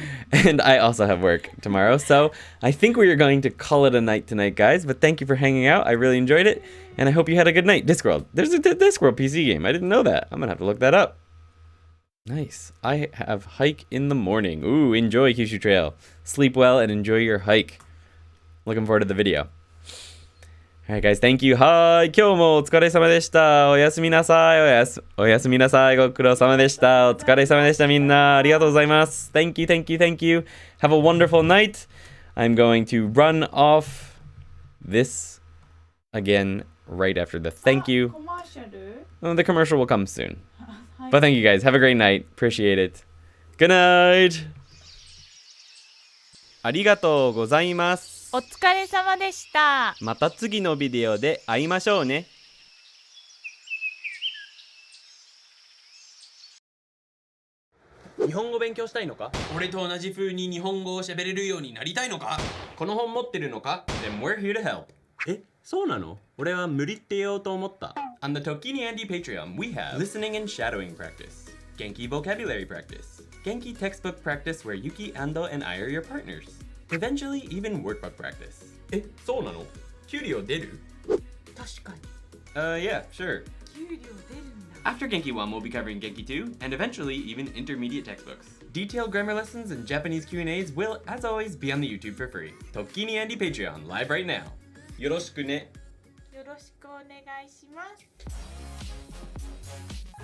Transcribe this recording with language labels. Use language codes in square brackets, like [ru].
[en] And I also have work tomorrow, so I think we are going to call it a night tonight, guys. But thank you for hanging out. I really enjoyed it, and I hope you had a good night. Discworld. There's a Discworld PC game. I didn't know that. I'm gonna have to look that up. Nice. I have hike in the morning. Ooh, enjoy Kyushu Trail. Sleep well and enjoy your hike. Looking forward to the video. Alright, guys, thank you. [ja] はーい、今日もお疲れ様でした。おやすみなさい。おやすみなさい。ご苦労様でした。お疲れ様でした、みんな。ありがとうございます。 [en] Thank you, thank you, thank you. Have a wonderful night. I'm going to run off this again right after the thank you. Oh, the commercial will come soon. But thank you, guys. Have a great night. Appreciate it. Good night. [ja] ありがとうございます。お疲れ様でした。また次のビデオで会いましょうね。日本語勉強したいのか？俺と同じ風に日本語を喋れるようになりたいのか？この本持ってるのか？ [en] Then we're here to help. [ja] え、そうなの？俺は無理って言おうと思った。 [en] On the Tokini Andy Patreon, we have listening and shadowing practice, Genki vocabulary practice, Genki textbook practice where Yuki, Ando, and I are your partners. Eventually, even workbook practice. [ja] え、そうなの？給料出る？確かに [en] Yeah, sure. [ja] 給料出るんだ [en] After Genki 1, we'll be covering Genki 2, and eventually even intermediate textbooks. Detailed grammar lessons and Japanese Q&As will, as always, be on the YouTube for free. Tokini Andy Patreon, live right now. [ja] よろしくね。よろしくお願いします